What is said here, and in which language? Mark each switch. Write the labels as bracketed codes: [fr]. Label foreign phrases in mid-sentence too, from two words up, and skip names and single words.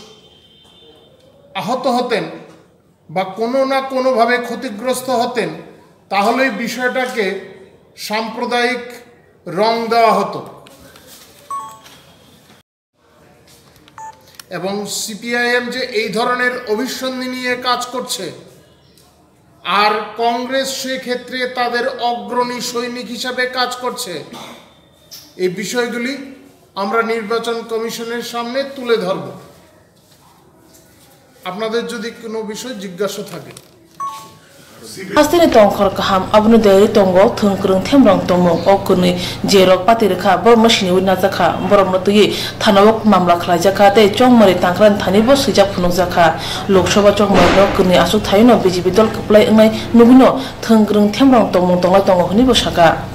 [bn] আহত হতেন বা কোনো না কোনোভাবে ক্ষতিগ্রস্ত হতেন তাহলে বিষয়টাকে সাম্প্রদায়িক রং দেওয়া হতো এবং সিপিআইএম যে এই ধরনের অভিসন্ধি নিয়ে কাজ করছে আর কংগ্রেস সেক্ষেত্রে তাদের অগ্রণী সৈনিক হিসাবে কাজ করছে, এই বিষয়গুলি আমরা নির্বাচন কমিশনের সামনে তুলে ধরব। আপনাদের যদি কোনো বিষয় জিজ্ঞাসা থাকে। [trp] Hastini tongkhor kaham abnu deri tongo thungkrung themrang tongmo okuni jerok patirkha bor machine wina jakha borom notui thanawok mamla khlai jakha te chongmari tangkran thani bo sijak phunuk jakha Lok Sabha chongmari no kuni asuk thaino BJP dol kaplai ngai nubino thungkrung themrang tongmo tongai tongo huni bo saka